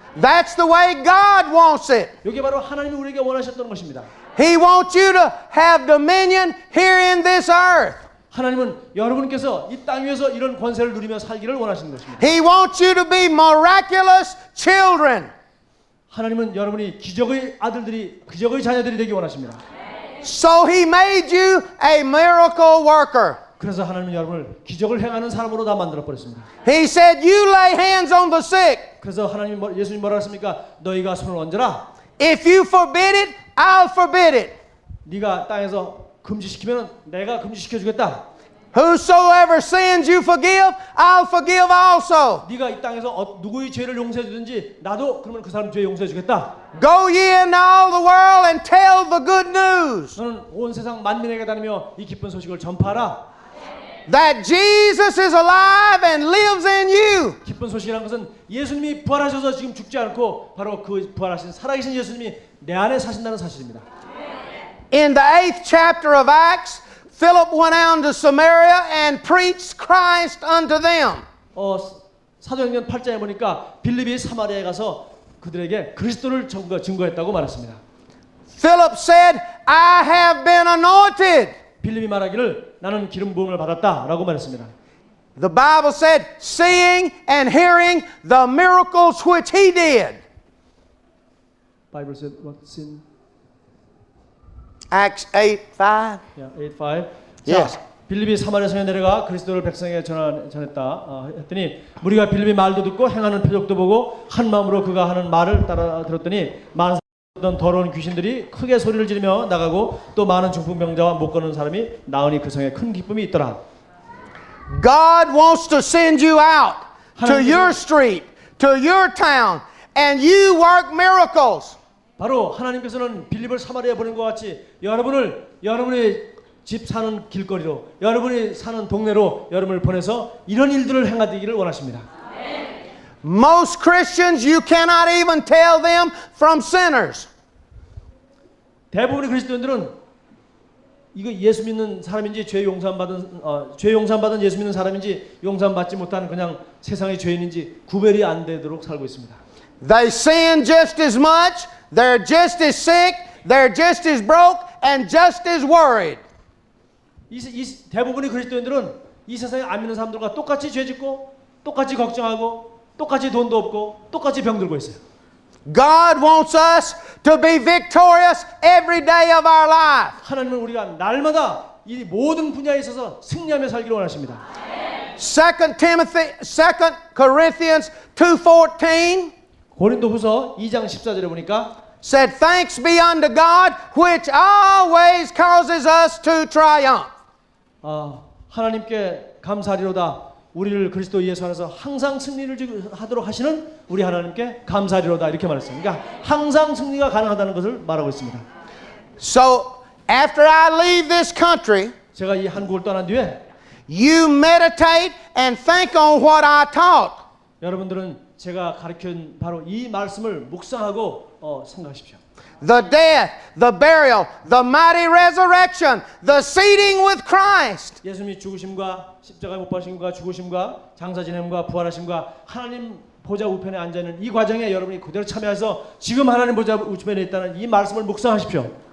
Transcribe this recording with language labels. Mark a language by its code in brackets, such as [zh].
[en] That's the way God wants it. [ko] 이게 바로 하나님이 우리에게 원하셨던 것입니다. [en] He wants you to have dominion here in this earth. [ko] 하나님은 여러분께서 이 땅 위에서 이런 권세를 누리며 살기를 원하시는 것입니다. [en] He wants you to be miraculous children. [ko] 하나님은 여러분이 기적의 아들들이 기적의 자녀들이 되기 원하십니다. [en] So he made you a miracle worker. [ko] 그래서 하나님은 여러분을 기적을 행하는 사람으로 다 만들어 버렸습니다. [en] He said, you lay hands on the sick. [ko] 그래서 하나님 예수님 뭐라 했습니까? 너희가 손을 얹어라. [en] If you forbid it, I'll forbid it. [ko] 네가 땅에서 금지시키면 내가 금지시켜 주겠다. [en] Whosoever sins you forgive, I'll forgive also. [ko] 네가 이 땅에서 누구의 죄를 용서해 주든지 나도 그러면 그 사람 죄 용서해 주겠다. [en] Go ye into all the world and tell the good news [ko] 너는 온 세상 만민에게 다니며 이 기쁜 소식을 전파하라. [en] that Jesus is alive and lives in you. [ko] 기쁜 소식이라는 것은 예수님이 부활하셔서 지금 죽지 않고 바로 그 부활하신 살아계신 예수님이 내 안에 사신다는 사실입니다. [en] In the 8th chapter of Acts, Philip went out to Samaria and preached Christ unto them. [ko] 사도행전 8장에 보니까 빌립이 사마리아에 가서 그들에게 그리스도를 증거했다고 말했습니다. [en] Philip said, I have been anointed. [ko] 빌립이 말하기를 나는 기름 부음을 받았다라고 말했습니다. [en] The Bible said, seeing and hearing the miracles which he did. Bible said what's in Acts 8:5. Yeah, 8:5. Yes. [ko] 자, 빌립이 사마리아 성에 내려가 그리스도를 백성에게 전했다 했더니 무리가 빌립이 말도 듣고 행하는 표적도 보고 한 마음으로 그가 하는 말을 따라 들었더니 많은 더러운 귀신들이 크게 소리를 지르며 나가고 또 많은 중풍병자와 못 걷는 사람이 나으니 그 성에 큰 기쁨이 있더라. [en] God wants to send you out. to your street, to your town, and you work miracles. [ko] 바로 하나님께서는 빌립을 사마리아에 보낸 것 같이 여러분의 집 사는 길거리로, 여러분이 사는 동네로 여러분을 보내서 이런 일들을 행하기를 원하십니다. [en] Most Christians, you cannot even tell them from sinners. [ko] 대부분의 그리스도인들은 이거 예수 믿는 사람인지 죄 용서받은 예수 믿는 사람인지 용서받지 못한 그냥 세상의 죄인인지 구별이 안 되도록 살고 있습니다. [en] They sin just as much, they're just as sick, they're just as broke, and just as worried. [ko] 대부분의 그리스도인들은 이 세상에 안 믿는 사람들과 똑같이 죄짓고 똑같이 걱정하고 똑같이 돈도 없고 똑같이 병들고 있어요. [en] God wants us to be victorious every day of our life. [ko] 하나님은 우리가 날마다 이 모든 분야에 있어서 승리하며 살기를 원하십니다. [en] 2 Corinthians 2:14 [ko] 고린도후서 2장 14절에 보니까 [en] said, "Thanks be unto God, which always causes us to triumph." [ko] 하나님께 감사하리로다. 우리를 그리스도 예수 안에서 항상 승리를 하도록 하시는 우리 하나님께 감사하리로다. 이렇게 말했어요. 그러니까 항상 승리가 가능하다는 것을 말하고 있습니다. [en] So, after I leave this country, [ko] 제가 이 한국을 떠난 뒤에 [en] you meditate and think on what I taught. [ko] 여러분들은 제가 가르친 바로 이 말씀을 묵상하고 생각하십시오. [en] The death, the burial, the mighty resurrection, the seating with Christ. [ko] 예수님이 죽으심과 십자가에 못 박히심과 죽으심과 장사 지냄과 부활하심과 하나님 보좌 우편에 앉아 있는 이 과정에 여러분이 그대로 참여해서 지금 하나님 보좌 우편에 있다는 이 말씀을 묵상하십시오.